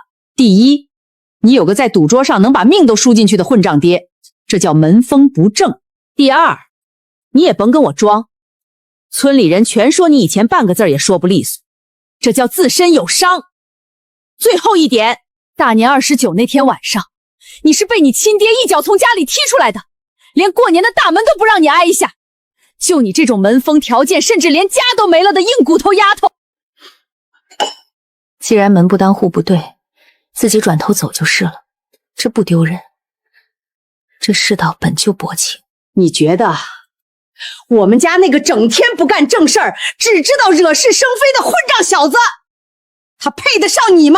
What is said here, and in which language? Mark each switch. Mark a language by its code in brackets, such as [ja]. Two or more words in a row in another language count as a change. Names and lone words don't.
[zh] 第一，你有個在賭桌上能把命都輸進去的混賬爹，這叫門風不正。第二，你也甭跟我裝，村裡人全說你以前半個字也說不利索，這叫自身有傷。最後一點，大年29那天晚上，你是被你親爹一腳從家裡踢出來的， 連過年的大门都不讓你挨一下。就你这种门风条件，甚至连家都没了的硬骨头丫头。既然门不当户不对，自己转头走就是了，这不丢人。这世道本就薄情。你觉得我们家那个整天不干正事儿，只知道惹是生非的混账小子，他配得上你吗？